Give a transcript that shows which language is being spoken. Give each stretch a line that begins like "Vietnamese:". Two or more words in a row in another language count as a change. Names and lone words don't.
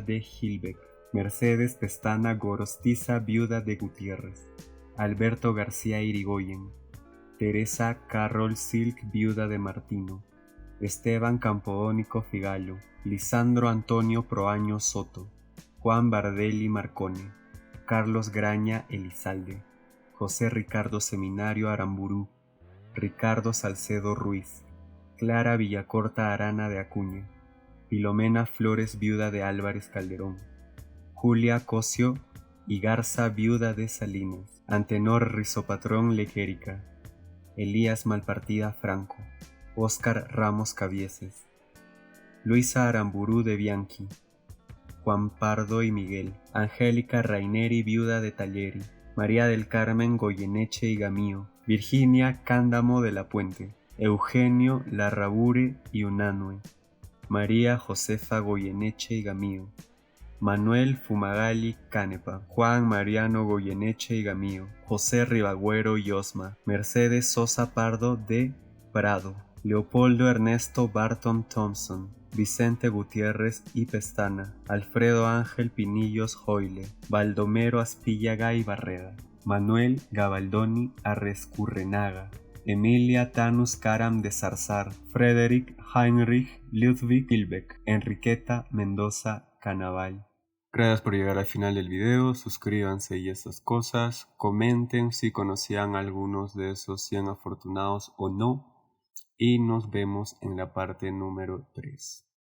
Spanish: de Gilbeck, Mercedes Pestana Gorostiza viuda de Gutiérrez, Alberto García Irigoyen, Teresa Carroll Silk viuda de Martino, Esteban Campodónico Figalo, Lisandro Antonio Proaño Soto, Juan Bardelli Marcone, Carlos Graña Elizalde, José Ricardo Seminario Aramburú, Ricardo Salcedo Ruiz, Clara Villacorta Arana de Acuña, Filomena Flores viuda de Álvarez Calderón, Julia Cosio y Garza viuda de Salinas, Antenor Rizopatrón Lequérica, Elías Malpartida Franco, Óscar Ramos Cabieses, Luisa Aramburú de Bianchi, Juan Pardo y Miguel, Angélica Raineri viuda de Talleri, María del Carmen Goyeneche y Gamío, Virginia Cándamo de la Puente, Eugenio Larrabure y Unanue, María Josefa Goyeneche y Gamío, Manuel Fumagalli Canepa, Juan Mariano Goyeneche y Gamío, José Ribagüero y Osma, Mercedes Sosa Pardo de Prado, Leopoldo Ernesto Barton Thompson, Vicente Gutiérrez y Pestana, Alfredo Ángel Pinillos Joile, Baldomero Aspíllaga y Barreda, Manuel Gabaldoni Arrescurrenaga, Emilia Tanus Karam de Zarzar, Frederick Heinrich Ludwig Hilbeck, Enriqueta Mendoza Canaval. Gracias por llegar al final del video, suscríbanse y esas cosas, comenten si conocían a algunos de esos 100 afortunados o no, y nos vemos en la parte número 3.